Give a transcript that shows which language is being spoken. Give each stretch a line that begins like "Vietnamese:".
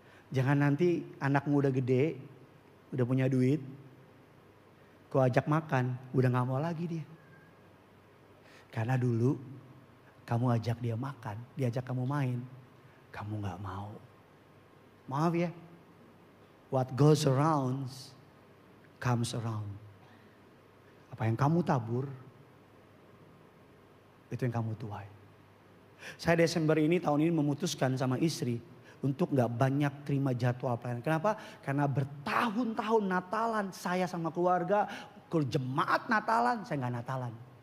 Indonesian: Jangan nanti anakmu udah gede, udah punya duit, kau ajak makan, udah gak mau lagi dia. Karena dulu kamu ajak dia makan, diajak kamu main, kamu gak mau. Maaf ya,
English: what goes around comes around.
Indonesian: Apa yang kamu tabur, itu yang kamu tuai. Saya Desember ini tahun ini memutuskan sama istri untuk gak banyak terima jadwal pelayanan. Kenapa? Karena bertahun-tahun Natalan saya sama keluarga, ke jemaat Natalan, saya gak Natalan.